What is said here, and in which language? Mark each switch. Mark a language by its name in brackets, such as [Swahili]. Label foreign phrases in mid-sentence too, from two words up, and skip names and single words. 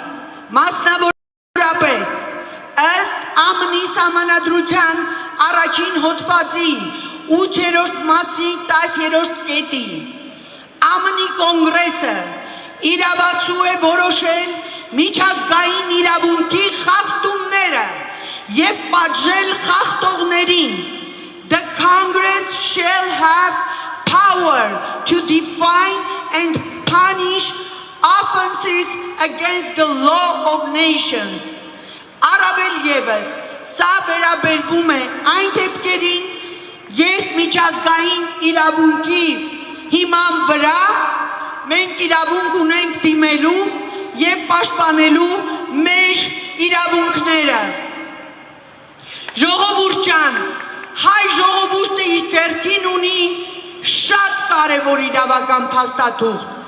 [Armenian] մասնավորապես ըստ ԱՄՆ-ի սահմանադրության առաջին հոդվածի 8-րդ մասի 10-րդ կետի։ ԱՄՆ-ի կոնգրեսը իրավասու է որոշել միջազգային իրավունքի խախտումները եւ պատժել խախտողներին։ [English] The Congress shall have power to define and punish offenses against the law of nations. [Armenian] Առավել ևս սա վերաբերվում է այն դեպքերին, երբ միջազգային իրավունքի հիման վրա մենք իրավունք ունենք դիմելու եւ պաշտպանելու մեր իրավունքները։ Ժողովուրդ ջան, հայ ժողովուրդը իր ձեռքին ունի շատ կարևոր իրավական փաստաթուղթ։